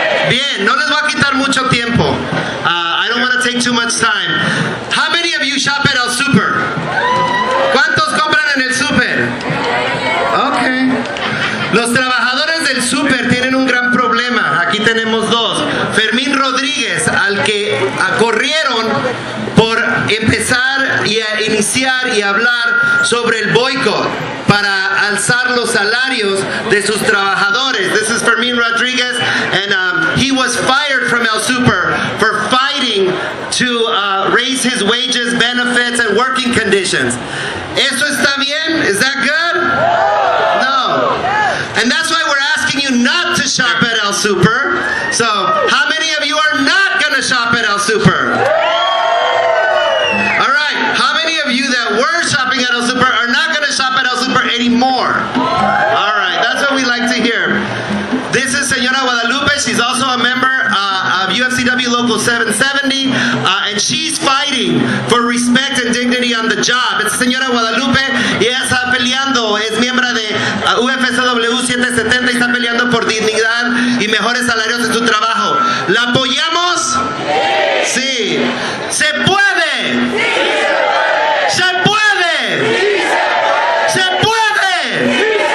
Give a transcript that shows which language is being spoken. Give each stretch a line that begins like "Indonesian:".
Spanish: Bien, no les voy a quitar mucho tiempo.
English: I don't want to take too much time. How many of you shop at El Super?
Spanish: ¿Cuántos compran en el Super? Okay. Los trabajadores del Super tienen un gran problema. Aquí tenemos dos. Fermín Rodríguez, al que corrieron por empezar y a iniciar y hablar sobre el boicot para alzar los salarios de sus trabajadores.
English: This is Fermín Rodríguez, and he was fired from El Super for fighting to raise his wages, benefits, and working conditions.
Spanish: ¿Eso está bien?
English: Is that good?
Spanish: No.
English: And that's why we're asking you not to shop at El Super. So, how many of you are not going to shop at El Super? All right. How many of you that were shopping at El Super are not going to shop at El Super anymore? All right. That's what we like to hear. This is Señora Guadalupe. She's also a member of UFC DPW Local 770, and she's fighting for respect and dignity on the job.
Spanish: Es señora Guadalupe y ella está peleando, es miembro de UFSW 770 y está peleando por dignidad y mejores salarios en su trabajo. ¿La apoyamos? Sí. ¿Se puede? ¡Se puede! ¡Se puede!